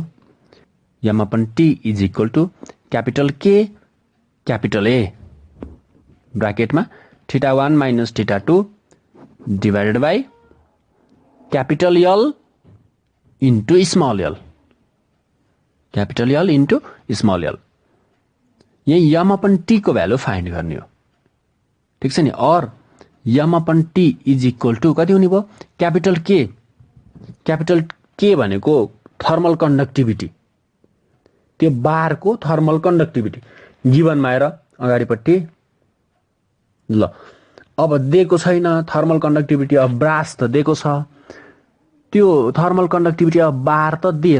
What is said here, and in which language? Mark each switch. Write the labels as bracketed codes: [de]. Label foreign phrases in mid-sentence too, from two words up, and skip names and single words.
[en] M upon T is equal to capital K capital A ब्राकेटमा theta 1 minus theta 2 divided by capital L into small L, capital L into small L। [ne] यही [en] M upon T [ne] को भ्यालु फाइन्ड गर्ने हो, ठिक छ नि। और [en] M upon T is equal to [ne] कति हुने भयो, [en] capital K, capital K [ne] भनेको [en] thermal conductivity, [ne] त्यो बारको [en] thermal conductivity [ne] गिभनमा आएर अगाडिपट्टि। ल अब दिएको छैन [en] thermal conductivity of brass [ne] त दिएको छ, त्यो [en] thermal conductivity of bar [ne] त दिएन।